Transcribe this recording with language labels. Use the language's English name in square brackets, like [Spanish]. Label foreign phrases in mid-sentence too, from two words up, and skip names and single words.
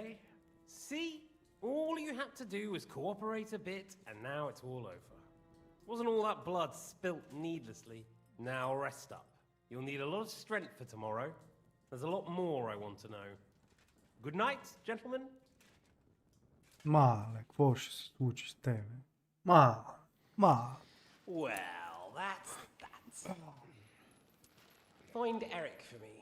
[English] See? All you had to do was cooperate a bit, and now it's all over. Wasn't all that blood spilt needlessly. Now rest up. You'll need a lot of strength for tomorrow. There's a lot more I want to know. Good night, gentlemen. [Bulgarian] Мале, какво ще се случи с тебе? Мале. [English] Well, that's that. Find Eric for me.